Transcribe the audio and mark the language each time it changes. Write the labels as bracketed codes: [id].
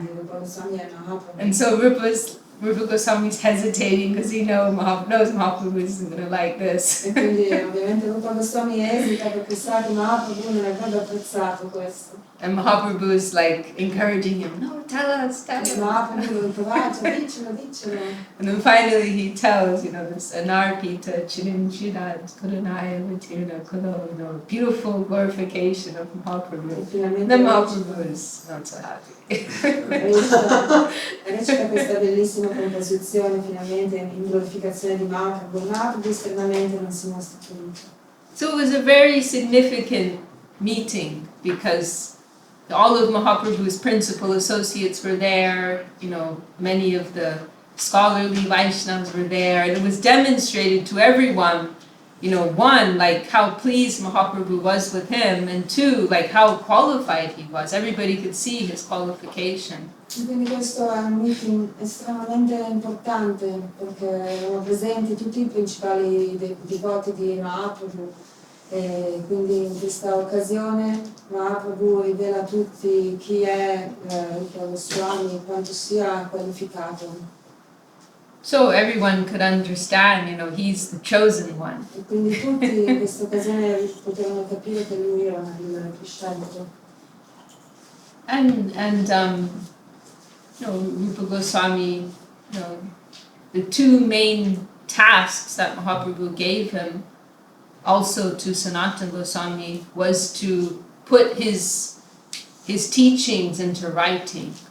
[en] And so Rupa Goswami's hedzitating because he knows Mahaprabhu isn't going to like this. [it] E quindi ovviamente Rupa Goswami esita perché sa che Mahaprabhu non avrebbe apprezzato questo. [en] And Mahaprabhu is like encouraging him, no, tell us. [it] Mahaprabhu lo incoraggia, diccelo. [en] And then finally he tells, this [sa] Anarpita Chirinchidad Kurunaya Vitirna Kulo, [en] beautiful glorification of Mahaprabhu. And then Mahaprabhu is not so happy. [it] Recita questa bellissima composizione finalmente in glorificazione di Mahaprabhu. Mahaprabhu esternamente non si mostra felice. [en] So it was a very significant meeting because all of Mahaprabhu's principal associates were there, many of the scholarly Vaishnavas were there, and it was demonstrated to everyone, one, like how pleased Mahaprabhu was with him, and two, like how qualified he was. Everybody could see his qualification. [it] Quindi questo è un meeting estremamente importante perché erano presenti tutti i principali devoti di Mahaprabhu. E quindi in questa occasione Mahaprabhu rivela a tutti chi è Rupa Goswami e quanto sia qualificato. [en] So everyone could understand, he's the chosen one. [it] E quindi tutti in questa occasione potevano capire che lui era il scelto. [en] And Rupa Goswami, the two main tasks that Mahaprabhu gave him, also to Sanatana Goswami, was to put his teachings into writing.